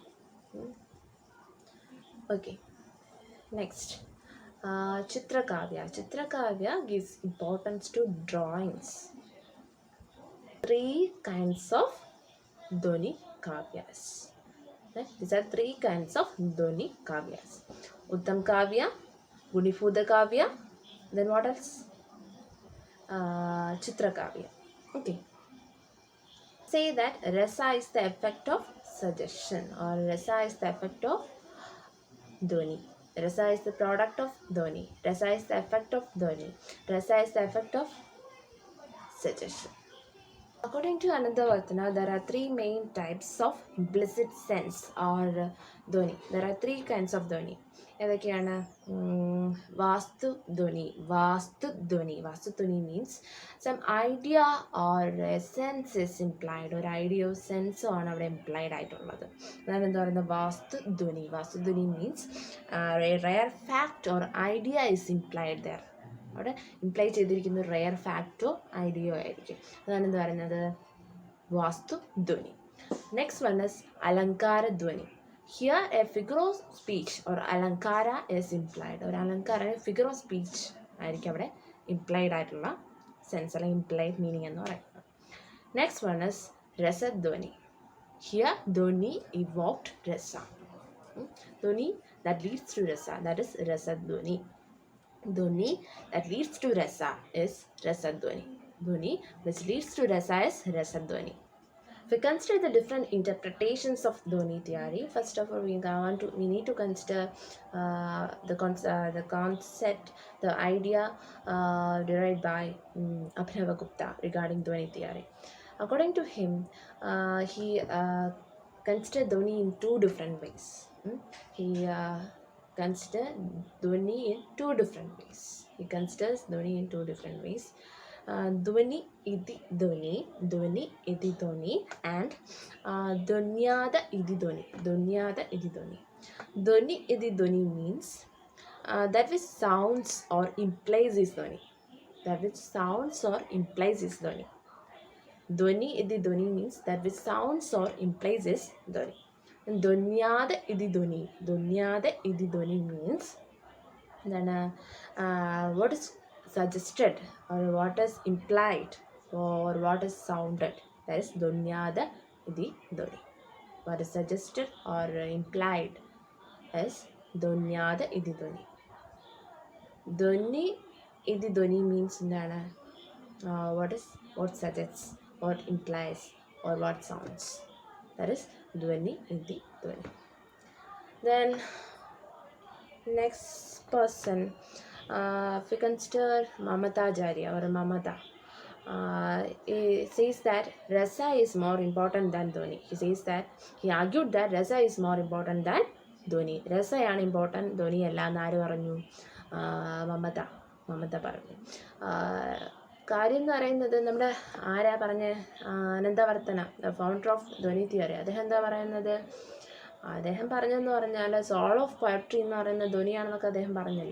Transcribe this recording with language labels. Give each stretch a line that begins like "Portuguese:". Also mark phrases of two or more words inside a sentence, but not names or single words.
English: Okay, next Chitra kavya. Chitra kavya gives importance to drawings. 3 kinds of Dhwani kavyas. These are 3 kinds of Dhwani kavyas. Uttam kavya, Gunibhuda kavya, then what else? Chitra kavya. Okay. Say that rasa is the effect of suggestion or rasa is the effect of Dhwani. Rasa is the product of Dhwani. Rasa is the effect of Dhwani. Rasa is the effect of suggestion. According to Anandavartana, there are 3 main types of implicit sense or Dhwani. There are 3 kinds of Dhwani.
Malayalam: ഏതൊക്കെയാണ്? വാസ്തു ധ്വനി.
English: വാസ്തു ധ്വനി means some idea or sense is implied.
Malayalam: ഒരു ഐഡിയയോ സെൻസോ ആണ് അവിടെ ഇംപ്ലൈഡ് ആയിട്ടുള്ളത്. അതാണ് എന്താ പറയുന്നത്?
English: വാസ്തു ധ്വനി means rare fact or idea is implied there.
Malayalam: അവിടെ ഇംപ്ലൈ ചെയ്തിരിക്കുന്ന റെയർ ഫാക്റ്റോ ഐഡിയോ ആയിരിക്കും. അതാണ് എന്താ പറയുന്നത്? വാസ്തു ധ്വനി.
English: next one is അലങ്കാര ധ്വനി. Here a figure of speech or alankara is implied. Or alankara figure of speech
Malayalam: ആയിരിക്കും അവിടെ ഇംപ്ലൈഡ് ആയിട്ടുള്ള സെൻസ് അല്ലെങ്കിൽ
English: implied meaning
Malayalam: എന്ന് പറയുന്നത്.
English: next one is രസധ്വനി. here ധ്വനി evoked rasa. Dhwani that leads to rasa, that is rasadhwani. Dhwani that leads to rasa is rasadhwani. dhvani, which leads to rasa as rasadhvani. If we consider the different interpretations of Dhvani theory, first of all, we need to consider the concept, the idea derived by Abhinava Gupta regarding Dhvani theory. According to him, he considered Dhvani in two different ways. He considered Dhvani in two different ways. He considers Dhvani in two different ways.
Sanskrit: Dhvani iti dhvani, dhvani iti dhvani, and dhunyada iti dhvani, dhunyada iti dhvani. Dhvani iti dhvani
English: means that which sounds or implies is dhvani. That which sounds or implies is dhvani.
Sanskrit: Dhvani iti dhvani
English: means that which sounds or implies is dhvani. And
Sanskrit: dhunyada iti dhvani, dhunyada iti dhvani
English: means then what is suggested or what is implied or what is sounded, that is
Sanskrit: dhunyada iti dhvani.
English: What is suggested or implied is
Sanskrit: dhunyada iti dhvani. Dhvani iti dhvani
English: means what suggests, what implies or what sounds, that is
Sanskrit: dhvani iti dhvani.
English: Then next person, if we consider Mamata Acharya or Mamata, he says that rasa is more important than dhvani. He argued that rasa is more important than dhvani.
Malayalam: Rasa ആണ് important, dhvani അല്ല എന്ന് ആര് പറഞ്ഞു? മമത പറഞ്ഞു. കാര്യം എന്ന് പറയുന്നത് നമ്മുടെ ആരാ പറഞ്ഞ അനന്തവർത്തന,
English: the founder of dhvani theory,
Malayalam: അദ്ദേഹം എന്താ പറയുന്നത്? അദ്ദേഹം പറഞ്ഞെന്ന് പറഞ്ഞാൽ
English: soul of poetry
Malayalam: എന്ന് പറയുന്ന ധ്വനിയാണെന്നൊക്കെ അദ്ദേഹം പറഞ്ഞില്ലേ.